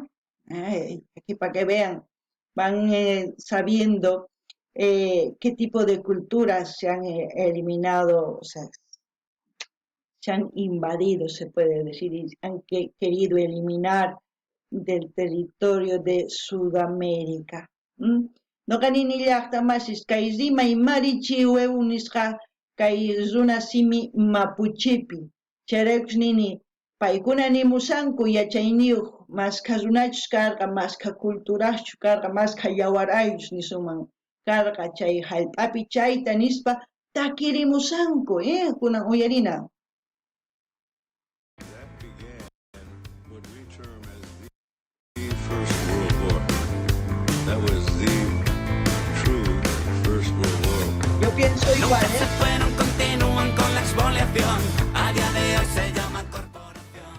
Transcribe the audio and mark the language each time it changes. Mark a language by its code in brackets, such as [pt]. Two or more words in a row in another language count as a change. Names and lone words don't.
[es] Aquí para que vean, van sabiendo qué tipo de culturas se han eliminado, o sea, se han invadido, se puede decir, y han querido eliminar del territorio de Sudamérica. [qu] No ganini llaqtamasis kay rimay marichihueu nisqa kay runasimi mapuchipi chayraykus nini paykuna nimusanku yachayniyuq masqa runachus karqa masqa culturachus karqa masqa yawar ayllus nisuman karqa chay hallp'api chayta nispa takirimusanku kunan uyarina. [es] Yo pienso igual, se fueron, continúan con la expoliación. A día de hoy se llama corporación.